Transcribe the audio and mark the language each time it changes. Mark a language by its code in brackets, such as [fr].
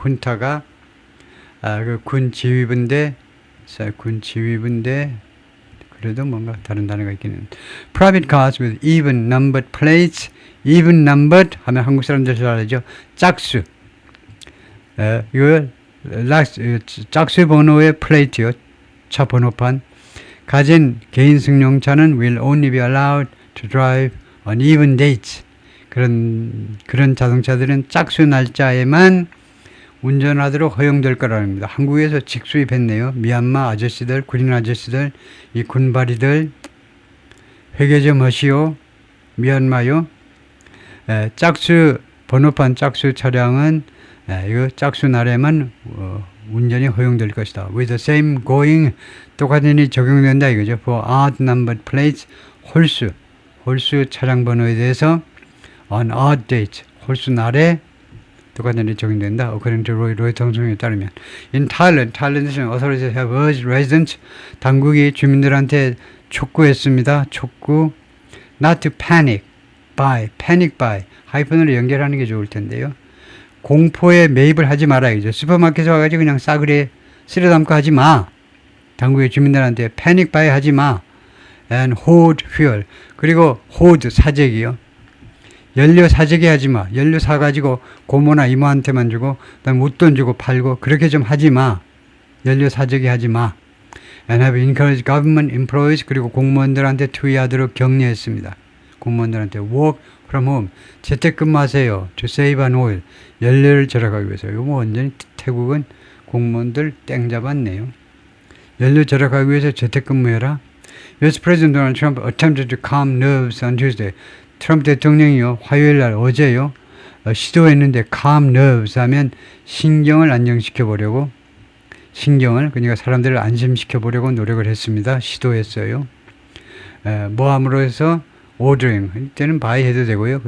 [ko] 훈타가 그 군 지휘부인데 그래도 뭔가 다른 단어가 있기는 [en] private cars with even numbered plates. [ko] even numbered 하면 한국 사람들 잘 알죠. 짝수. 이거 짝수 번호의 플레이트요. 차 번호판. 가진 개인 승용차는 [en] will only be allowed to drive on even dates. [ko] 그런 자동차들은 짝수 날짜에만 운전하도록 허용될 거라는 겁니다. 한국에서 직수입했네요. 미얀마 아저씨들, 군인 아저씨들, 이 군바리들, 회계점 하시오, 미얀마요. 짝수 번호판 짝수 차량은 이거 짝수 날에만 운전이 허용될 것이다. With the same going 똑같은 일이 적용된다 이거죠. [en] For odd numbered plates [ko] 홀수 차량 번호에 대해서 on odd dates 홀수 날에 똑같은 일이 적용된다. according to 로이 통송에 따르면 in Thailand에서는 [en] authorities have urged residents [ko] 당국이 주민들한테 촉구했습니다. [en] not to panic buy [ko] 하이픈으로 연결하는 게 좋을 텐데요. 공포에 매입을 하지 말아야죠. 슈퍼마켓에 와가지고 그냥 싸그리 쓸어 담고 하지 마. 당국의 주민들한테 패닉 바이 하지 마. [en] and hoard fuel. [ko] 그리고 hoard 사재기요. 연료 사재기 하지 마. 연료 사가지고 고모나 이모한테만 주고 그다음 웃돈 주고 팔고 그렇게 좀 하지 마. 연료 사재기 하지 마. [en] and have encouraged government employees [ko] 그리고 공무원들한테 투의하도록 격려했습니다. 공무원들한테 [en] work from home [ko] 재택근무하세요. [en] to save on oil [ko] 연료를 절약하기 위해서. 이거 뭐 완전히 태국은 공무원들 땡 잡았네요. 연료 절약하기 위해서 재택근무해라. [en] US President Donald Trump attempted to calm nerves on Tuesday. [ko] 트럼프 대통령이요 화요일 날 어제요 시도했는데 calm nerves 하면 신경을 안정시켜 보려고 그러니까 사람들을 안심시켜 보려고 노력을 했습니다. 시도했어요. 뭐 함으로 해서 ordering 이때는 buy 해도 되고요.